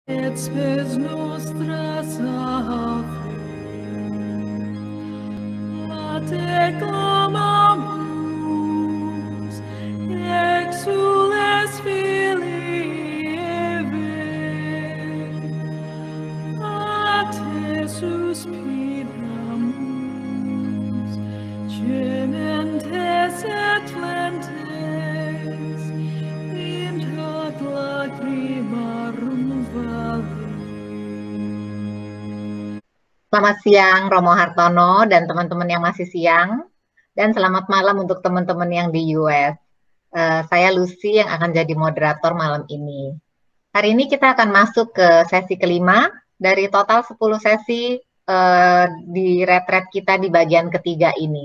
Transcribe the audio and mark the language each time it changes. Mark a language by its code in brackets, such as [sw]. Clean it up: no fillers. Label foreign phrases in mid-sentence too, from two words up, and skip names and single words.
[la] et spes nostras ave, a te clamamus, exules filii Eve, a te suspiramus, gementes et lentes, in hoc lacrimarum vale. [id] Selamat siang Romo Hartono dan teman-teman yang masih siang, dan selamat malam untuk teman-teman yang di US. Saya Lucy yang akan jadi moderator malam ini. Hari ini kita akan masuk ke sesi kelima dari total 10 sesi di retret kita di bagian ketiga ini.